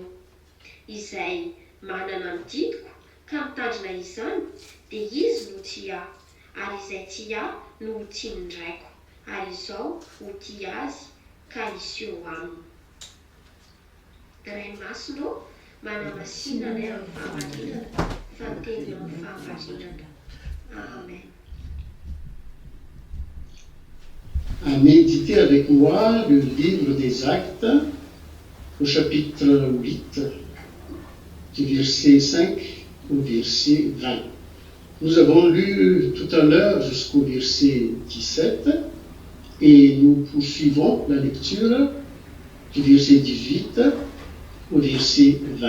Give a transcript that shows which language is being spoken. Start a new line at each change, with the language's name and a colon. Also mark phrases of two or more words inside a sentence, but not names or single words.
Malagasy: Izay manana ny didiko ka mitandrina izany dia izy no tia ahy, ary izay tia ahy no ho tiany ny raiko, ary izaho ho tia azy ka iseho aminy. Ray masonao manamasina ilay amin'ny fahamarinana, fateny amin'ny fahamarinana. Amen.
French: À méditer avec moi le livre des Actes, au chapitre 8, du verset 5 au verset 20. Nous avons lu tout à l'heure jusqu'au verset 17 et nous poursuivons la lecture du verset 18 au verset 20.